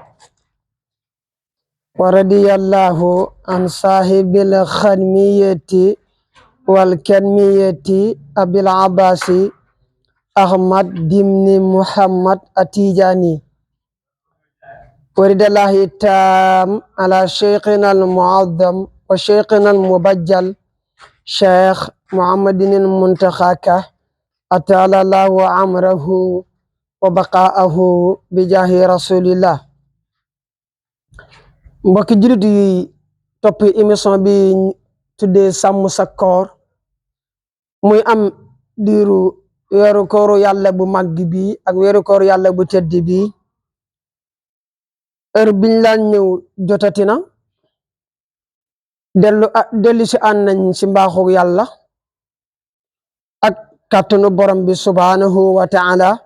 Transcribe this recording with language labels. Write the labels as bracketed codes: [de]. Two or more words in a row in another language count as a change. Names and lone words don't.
[ar] ورضي الله عن صاحب الخدمية والكرمية أبي العباس أحمد بن محمد التيجاني، ورد الله التام على شيخنا المعظم وشيخنا المبجل شيخ محمد المنتخاك أطال الله عمره وبقاءه بجاه رسول الله. [wo] mbokki jullit yi topp émission bi tuddee sàmm sa koor muy am diiru weeru kooru yàlla bu màgg bi ak weeru kooru yàlla bu tedd bi. heure biñ laan ñëw jotati na, dellu si ànd nañ si mbaaxu yàlla ak kàttanu borom bi [ar] سبحانه وتعالى.